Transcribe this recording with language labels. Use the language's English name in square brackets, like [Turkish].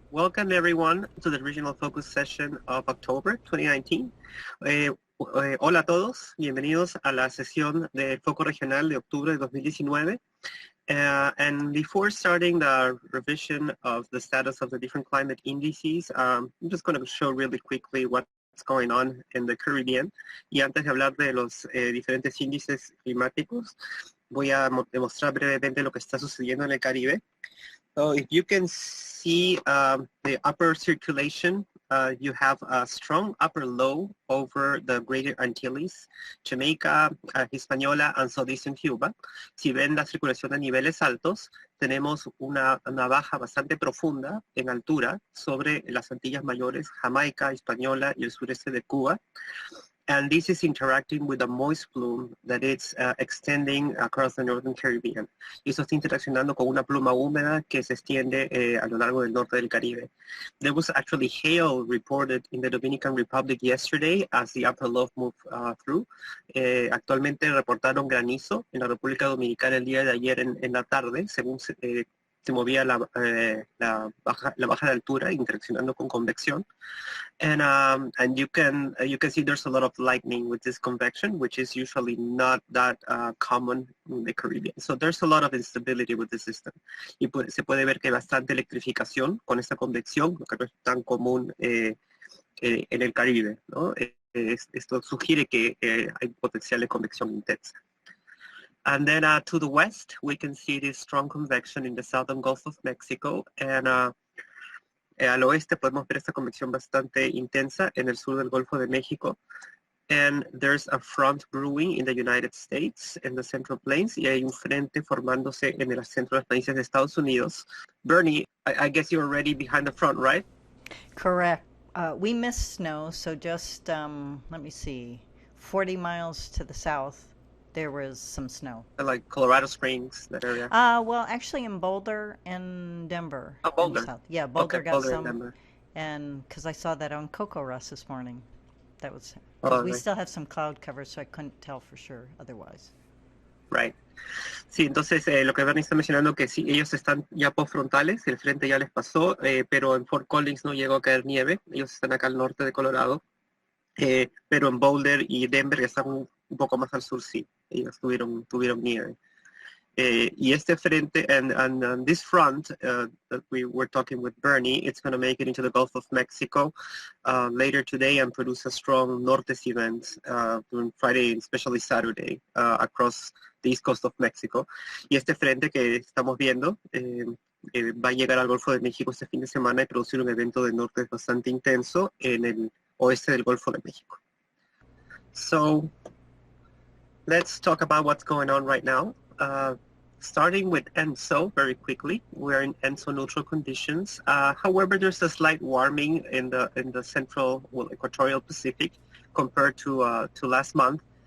[English] Welcome everyone to the regional focus session of October 2019. [Spanish] Hola a todos, bienvenidos a la sesión del foco regional de octubre de 2019. [English] And before starting the revision of the status of the different climate indices, I'm just going to show really quickly what's going on in the Caribbean. [Spanish] Y antes de hablar de los diferentes índices climáticos, voy a demostrar brevemente lo que está sucediendo en el Caribe. [English] So if you can see the upper circulation, you have a strong upper low over the Greater Antilles, Jamaica, Hispaniola, and Southeastern Cuba. [Spanish] Si ven la circulación a niveles altos, tenemos una baja bastante profunda en altura sobre las Antillas Mayores, Jamaica, Hispaniola y el sureste de Cuba. [English] And this is interacting with a moist plume that is extending across the northern Caribbean. [Spanish] Y eso está interaccionando con una pluma húmeda que se extiende a lo largo del norte del Caribe. [English] There was actually hail reported in the Dominican Republic yesterday as the upper low moved through. [Spanish] Actualmente reportaron granizo en la República Dominicana el día de ayer en la tarde, según se movía la baja de altura interaccionando con convección. [English] And you can see there's a lot of lightning with this convection, which is usually not that common in the Caribbean. So there's a lot of instability with the system. [Spanish] Y se puede ver que hay bastante electrificación con esta convección, lo que no es tan común en el Caribe, ¿no? Esto sugiere que hay potencial de convección intensa. [English] And then to the west, we can see this strong convection in the southern Gulf of Mexico. [Spanish] And al oeste podemos ver esta convección bastante intensa en el sur del Golfo de México. [English] And there's a front brewing in the United States in the Central Plains. [Spanish] Y hay un frente formándose en el centro de los países de Estados Unidos. [English] Bernie, I guess you're already behind the front, right? Correct. We missed snow, so just, let me see, 40 miles to the south, there was some snow. Like Colorado Springs, that area? Well, actually in Boulder and Denver. Oh, Boulder. South. Yeah, Boulder okay, got Boulder some. And Denver. And because I saw that on Cocoa Rush this morning. That was, we right. still had some cloud cover, so I couldn't tell for sure otherwise. Right. [Spanish] Sí, entonces lo que Bernie está mencionando que sí, ellos están ya postfrontales, el frente ya les pasó, pero en Fort Collins no llegó a caer nieve, ellos están acá al norte de Colorado, pero en Boulder y Denver, que están un poco más al sur, sí, ellos tuvieron nieve. Y este frente, [English] and this front that we were talking with Bernie, it's going to make it into the Gulf of Mexico later today and produce a strong northeast event during Friday and especially Saturday across the east coast of Mexico. [Spanish] Y este frente que estamos viendo va a llegar al Golfo de México este fin de semana y producir un evento de norte bastante intenso en el oeste del Golfo de México. [English] So let's talk about what's going on right now. Starting with ENSO very quickly, we're in ENSO neutral conditions. However, there's a slight warming in the central, equatorial Pacific compared to last month.